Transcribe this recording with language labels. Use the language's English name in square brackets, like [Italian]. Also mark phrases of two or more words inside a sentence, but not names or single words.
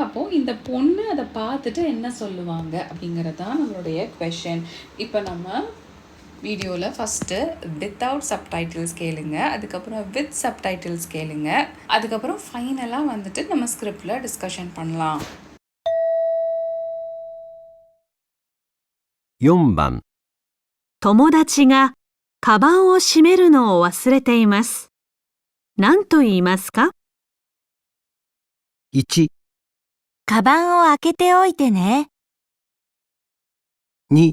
[Tamil] அப்போது இந்த பொண்ணு அதை பார்த்துட்டு என்ன சொல்லுவாங்க அப்படிங்கிறது தான் நம்மளுடைய கொஷின். இப்போ நம்ம வீடியோவில் ஃபஸ்ட்டு [English] without subtitles [Tamil] கேளுங்க, அதுக்கப்புறம் [English] with subtitles [Tamil] கேளுங்க, அதுக்கப்புறம் ஃபைனலாக வந்துட்டு நம்ம ஸ்கிரிப்டில் டிஸ்கஷன் பண்ணலாம். [Japanese] 4 番友達がカバンを閉めるのを忘れています。何と言いますか？ 1、カバンを開けておいてね。 2、